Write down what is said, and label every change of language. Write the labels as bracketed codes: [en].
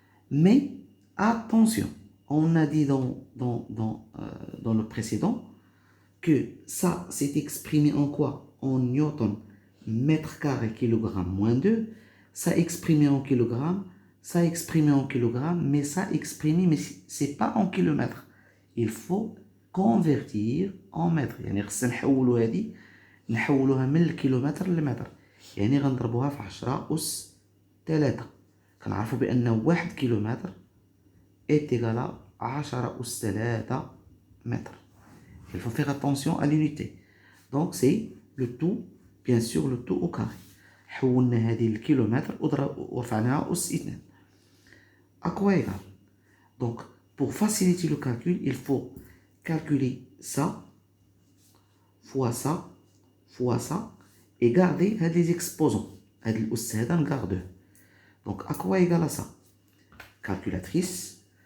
[fr] Mais attention, on a dit dans le précédent que ça s'est exprimé en quoi? En newton, mètre carré, kilogramme, moins 2. Ça exprimé en kilogramme, ça exprimé en kilogramme, mais ça exprimé, mais c'est pas en kilomètres. Il faut convertir en mètres. [ar] يعني خصنا نحولوا هذه نحولوها من الكيلومتر للمتر. يعني غنضربوها في 10 أس 3. كنعرفوا بأن 1 كيلومتر est égal à 10 أس 3 mètres. [fr] Il faut faire attention à l'unité. Donc c'est le tout, bien sûr, le tout au carré. [ar] حولنا هذه الكيلومتر ورفعناها أس 2. [fr] À quoi égal? Donc pour faciliter le calcul, il faut calculer ça fois ça fois ça et garder les exposants. هاد الأس هذا نغاردوه. Donc à quoi égal à ça? Calculatrice.